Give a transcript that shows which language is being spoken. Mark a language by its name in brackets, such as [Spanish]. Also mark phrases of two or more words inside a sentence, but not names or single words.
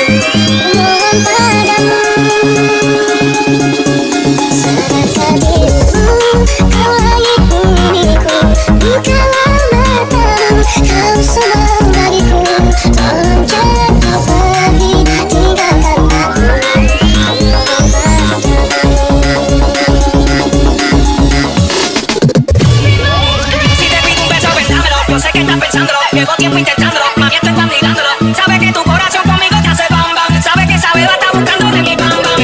[Indonesian] Mohon padamu, sadarkan dirimu, kau langit bumiku, bukalah matamu, kau semua bagiku. Tolong jangan kau pergi tinggalkan aku. [Spanish] Yo sé que estás pensándolo, llevo tiempo intentándolo, mami estoy mirándolo. Sabe que tu corazón conmigo te hace bam bam, sabe que sabe va está buscando de mi bam bam.